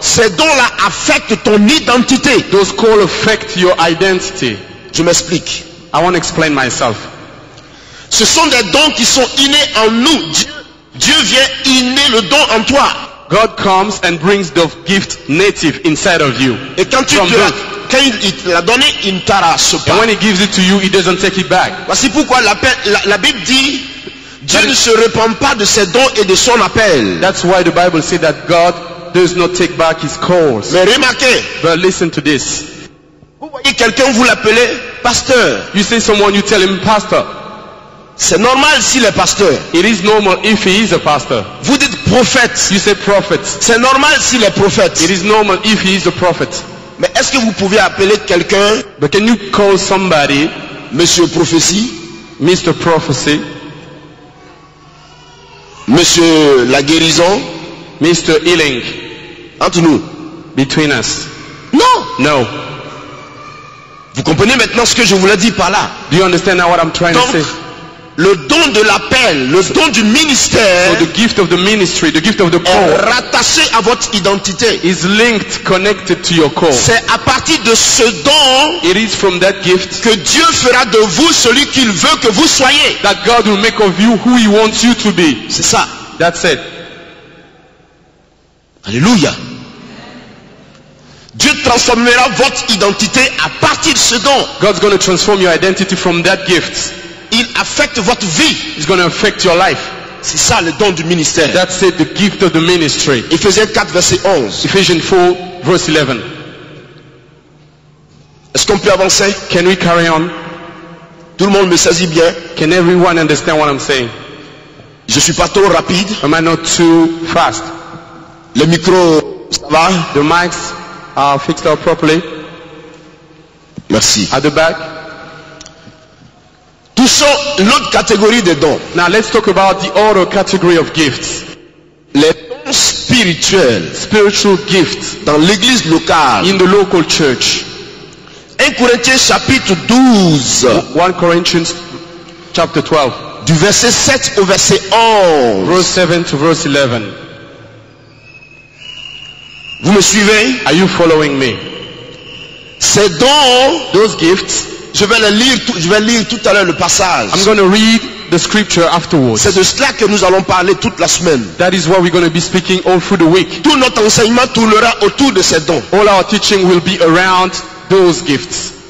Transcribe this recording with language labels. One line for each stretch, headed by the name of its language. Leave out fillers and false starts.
French: ces dons-là affectent ton identité.
English: those call affect your identity.
French: Je m'explique.
English: I want to explain myself.
French: Ce sont des dons qui sont innés en nous. Dieu vient inner le don en toi.
English: God comes and brings the gift native inside of you.
French: Et quand il te l'a donné, il ne t'arrache
English: And
French: pas.
English: when he gives it to you, he doesn't take it back.
French: Voici pourquoi la Bible dit, Dieu ne se repent pas de ses dons et de son appel.
English: That's why the Bible says that God does not take back his calls.
French: Mais remarquez,
English: But listen to this.
French: vous voyez quelqu'un, vous l'appelez pasteur.
English: You say someone, you tell him pastor.
French: C'est normal s'il est pasteur.
English: It is normal if he is a pastor.
French: Vous dites prophète.
English: You say prophet.
French: C'est normal s'il est prophète.
English: It is normal if he is a prophet.
French: Mais est-ce que vous pouvez appeler quelqu'un,
English: But can you call somebody
French: Monsieur Prophétie,
English: Mr. Prophecy,
French: Monsieur la guérison,
English: Mr. Healing
French: entre nous?
English: between us?
French: Non.
English: No.
French: Vous comprenez maintenant ce que je voulais dire par là?
English: Do you understand now what I'm trying
French: Donc,
English: to say?
French: le don de l'appel, le don du ministère
English: So the gift of the ministry, the gift of the
French: est
English: call
French: rattaché à votre identité.
English: is linked, connected to your call.
French: C'est à partir de ce don
English: It is from that gift
French: que Dieu fera de vous celui qu'il veut que vous soyez.
English: that God will make of you who He wants you to be.
French: C'est ça.
English: That's it.
French: Alléluia. Dieu transformera votre identité à partir de ce don.
English: God's going to transform your identity from that gift.
French: Il affecte votre vie.
English: It's going to affect your life.
French: C'est ça le don du ministère.
English: That's it, the gift of the ministry.
French: Éphésiens 4 verset 11.
English: Ephesians 4 verse 11.
French: Est-ce qu'on peut avancer?
English: Can we carry on?
French: Tout le monde me saisit bien.
English: Can everyone understand what I'm saying?
French: Je suis pas trop rapide.
English: Am I not too fast?
French: Le micro, ça va?
English: The mics are fixed up properly
French: Merci.
English: at the back.
French: Touchons l'autre catégorie de dons.
English: Now let's talk about the other category of gifts.
French: Les dons spirituels
English: Spiritual gifts
French: dans l'église locale.
English: in the local church.
French: 1 Corinthiens chapitre 12,
English: 1 Corinthians chapter 12,
French: du verset 7 au verset 11.
English: verse 7 to verse 11.
French: Vous me suivez?
English: Are you following me?
French: Ces dons,
English: Those gifts,
French: je vais lire tout à l'heure le passage.
English: I'm going to read the scripture afterwards.
French: C'est de cela que nous allons parler toute la semaine.
English: That is what we're going to be speaking all through the week.
French: Tout notre enseignement tournera autour de ces dons.
English: All our teaching will be around those gifts.